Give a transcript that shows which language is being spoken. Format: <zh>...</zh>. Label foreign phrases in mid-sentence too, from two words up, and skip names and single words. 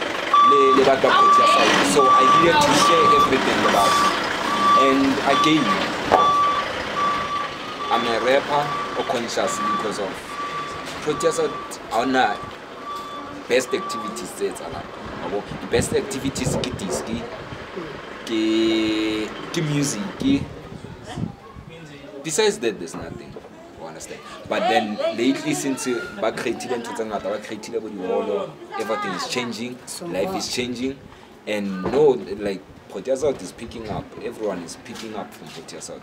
<en>So I needed to share everything about it. And again, I'm a rapper or conscious because of Protea South on best activities. The best activities</en> <nso>ke disky,</nso> <en>ke music. Besides that, there's nothing. You understand? But then lately, since everything is changing, life is changing, and no, like Protea South is picking up. Everyone is picking up from Protea South.</en>